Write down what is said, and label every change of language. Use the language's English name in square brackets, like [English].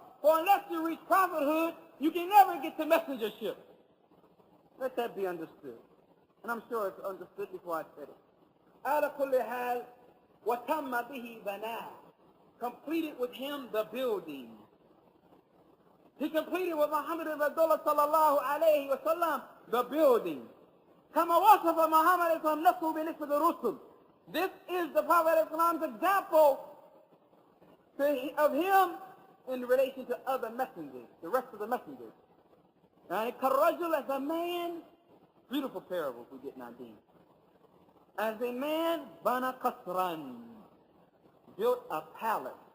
[English] For unless you reach prophethood, you can never get to messengership. Let that be understood. And I'm sure it's understood before I said it. [Arabic] عَلَى كُلِّ حَالٍ وَتَمَّ بِهِ بَنَاهُ. [English] Completed with him the building. He completed with Muhammad ibn Abdullah sallallahu alayhi wa sallam the building. [Arabic] كما وصف محمد صلى الله عليه وسلم الرسل. [English] This is the Prophet ﷺ's example of him in relation to other messengers, the rest of the messengers. And كالرجل, as a man, beautiful parable we get now, Dean. As a man, [Arabic] bana qasran, [English] built a palace.